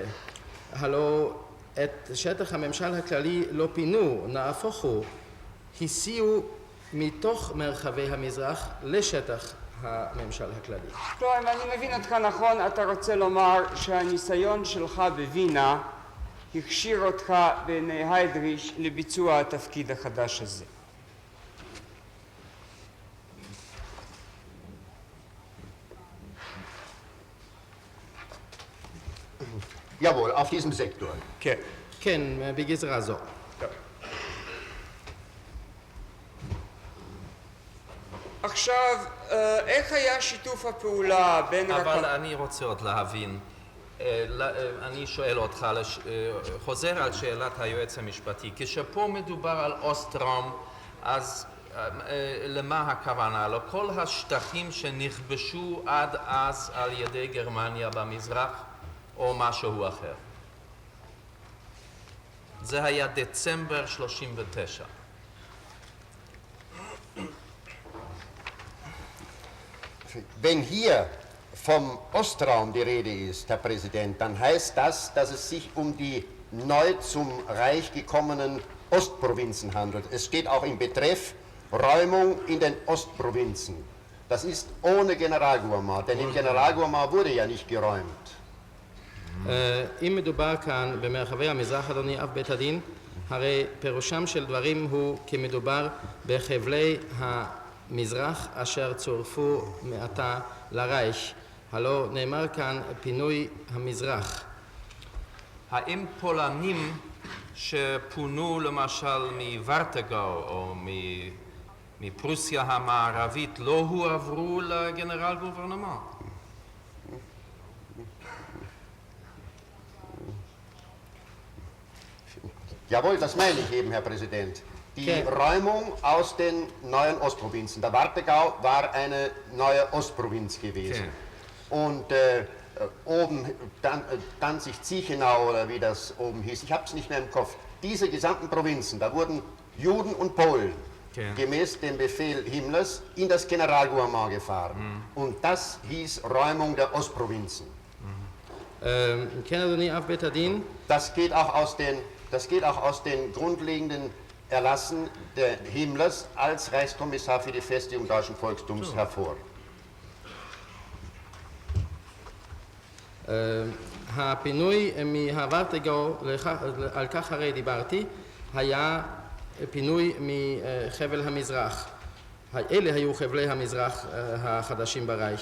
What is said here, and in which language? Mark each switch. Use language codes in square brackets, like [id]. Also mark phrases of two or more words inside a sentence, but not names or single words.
[he] הלא את שטח הממשל הכללי לא פינו, נהפוך הוא, הסיעו מתוך מרחבי המזרח לשטח הממשל הכללי. כלומר, אם אני מבין אותך נכון, אתה רוצה לומר שהניסיון שלך בווינה הכשיר אותך בעיני היידריש לביצוע התפקיד החדש הזה. [de] Jawohl, auf diesem Sektor. [he] כן. כן, בגזרה זו. עכשיו, איך היה שיתוף הפעולה בין... אבל אני רוצה עוד להבין, אני שואל אותך, חוזר על שאלת היועץ המשפטי, כשפה מדובר על אוסטרום, אז למה הכוונה? לכל השטחים שנכבשו עד אז על ידי גרמניה במזרח, או משהו אחר? זה היה דצמבר 39. [de] Wenn hier vom Ostraum die Rede ist, Herr Präsident, dann heißt das, dass es sich um die neu zum Reich gekommenen Ostprovinzen handelt. Es steht auch im Betreff Räumung in den Ostprovinzen. Das ist ohne Generalgouvernement, denn im Generalgouvernement wurde ja nicht geräumt. [he] אם מדובר כאן במרחבי המזרח, אדוני אב בית הדין, הרי פירושם של דברים הוא כי מדובר בחבלי המזרח אשר צורפו מעתה לרייך. הלא נאמר כאן פינוי המזרח. האם פולנים שפונו למשל מוורטגאו או מפרוסיה המערבית לא הועברו לגנרל גוברנמנט? [de] Jawohl, das meine ich eben, Herr Präsident. Die Räumung aus den neuen Ostprovinzen. Der Warthegau war eine neue Ostprovinz gewesen. Und oben, Danzig-Ziechenau oder wie das oben hieß, ich habe es nicht mehr im Kopf. Diese gesamten Provinzen, da wurden Juden und Polen gemäß dem Befehl Himmlers in das Generalgouvernement gefahren. Und das hieß Räumung der Ostprovinzen. [he] כן, אדוני אב בית הדין. [de] Das geht auch aus den grundlegenden Erlassen der Himmlers als Reichskommissar für die Festigung deutschen Volkstums hervor. [he] הפינוי מהוורטגאו, על כך הרי דיברתי, היה פינוי מחבל המזרח. אלה היו חבלי המזרח החדשים ברייך.